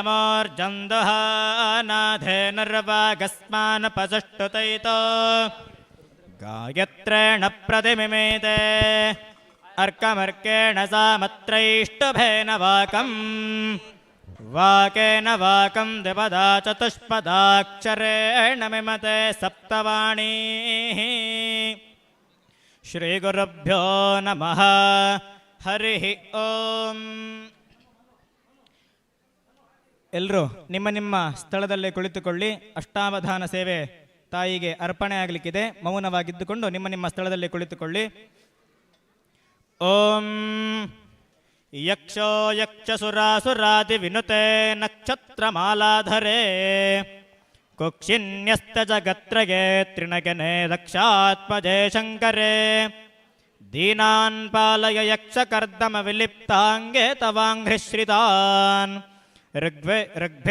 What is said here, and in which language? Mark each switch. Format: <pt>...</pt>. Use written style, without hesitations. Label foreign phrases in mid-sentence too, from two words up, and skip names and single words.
<sa>ಶಮೋರ್ಜಂದುಹಾನಾಧೇನುರ್ವಾಗಸ್ಮಾನ್ ಪಸುಷ್ಟುತೈತೋ ಗಾಯತ್ರೇಣ ಪ್ರತಿಮಿಮೇತೆ ಅರ್ಕಮರ್ಕೇಣ ಸಾಮತ್ರೈಷ್ಟುಭೇನ ವಾಕಂ ವಾಕೇನ ವಾಕಂ ದ್ವಿಪದಾ ಚತುಷ್ಪದಾಕ್ಷರೇಣ ಮಿಮತೆ ಸಪ್ತವಾಣೀ. ಶ್ರೀಗುರುಭ್ಯೋ ನಮಃ. ಹರಿ ಓಂ.</sa> <kn>ಎಲ್ಲರೂ ನಿಮ್ಮ ನಿಮ್ಮ ಸ್ಥಳದಲ್ಲೇ ಕುಳಿತುಕೊಳ್ಳಿ. ಅಷ್ಟಾವಧಾನ ಸೇವೆ ತಾಯಿಗೆ ಅರ್ಪಣೆ ಆಗಲಿಕ್ಕಿದೆ. ಮೌನವಾಗಿದ್ದುಕೊಂಡು ನಿಮ್ಮ ನಿಮ್ಮ ಸ್ಥಳದಲ್ಲೇ ಕುಳಿತುಕೊಳ್ಳಿ.</kn> <sa>ಓಂ ಯಕ್ಷೋ ಯಕ್ಷಸುರಾಸುರಾದಿ ವಿನುತೆ ನಕ್ಷತ್ರಮಾಲಾಧರೆ ಕುಕ್ಷಿನ್ಯಸ್ತ ಜಗತ್ರಗೆ ತ್ರಿಣಗನೆ ದಕ್ಷಾತ್ಮಜೇ ಶಂಕರೇ ದೀನಾನ್ ಪಾಲಯ ಯಕ್ಷಕರ್ದಮ ವಿಲಿಪ್ತಾಂಗೆ ತವಾಂಘ್ರಿಶ್ರಿತಾನ್ ಋಗ್ಭಿಃ</sa>